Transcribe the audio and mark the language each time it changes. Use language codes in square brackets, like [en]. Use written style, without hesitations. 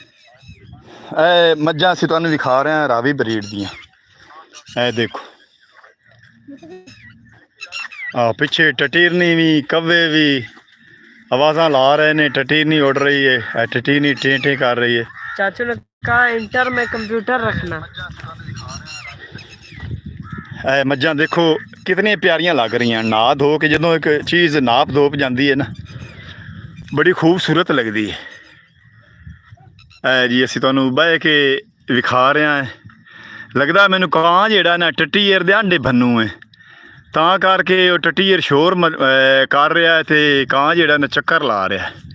[pa] ਇਹ ਮੱਝਾਂ ਅਸੀਂ ਤੁਹਾਨੂੰ ਦਿਖਾ ਰਹੇ ਹਾਂ ਰਾਵੀ ਬਰੀਡ ਦੀਆਂ। ਇਹ ਦੇਖੋ ਆ ਪਿੱਛੇ ਟਟੀਰਨੀ ਵੀ, ਕव्ਵੇ ਵੀ ਆਵਾਜ਼ਾਂ ਲਾ ਰਹੇ ਨੇ। ਟਟੀਰਨੀ ਉੱਡ ਰਹੀ ਹੈ, ਟਟੀਰਨੀ ਟੇਂ ਟੇਂ ਕਰ ਰਹੀ ਹੈ। [hi] चाचू ने कहा इंटर में कंप्यूटर रखना। [pa] ਇਹ ਮੱਝਾਂ ਦੇਖੋ ਕਿਤਨੀਆਂ ਪਿਆਰੀਆਂ ਲੱਗ ਰਹੀਆਂ। ਨਹਾ ਧੋ ਕੇ ਜਦੋਂ ਇੱਕ ਚੀਜ਼ ਨਾਪ ਧੋਪ ਜਾਂਦੀ ਹੈ ਨਾ, ਬੜੀ ਖੂਬਸੂਰਤ ਲੱਗਦੀ ਹੈ। ਇਹ ਜੀ ਅਸੀਂ ਤੁਹਾਨੂੰ ਬਹਿ ਕੇ ਵਿਖਾ ਰਹੇ ਹਾਂ। ਲੱਗਦਾ ਮੈਨੂੰ ਕਾਂ ਜਿਹੜਾ ਨਾ ਟਟੀਰ ਦੇ ਆਂਡੇ ਬੰਨੂ ਹੈ, ਤਾਂ ਕਰਕੇ ਉਹ ਟਟੀਰ ਸ਼ੋਰ ਕਰ ਰਿਹਾ ਹੈ ਤੇ ਕਾਂ ਜਿਹੜਾ ਨਾ ਚੱਕਰ ਲਾ ਰਿਹਾ ਹੈ।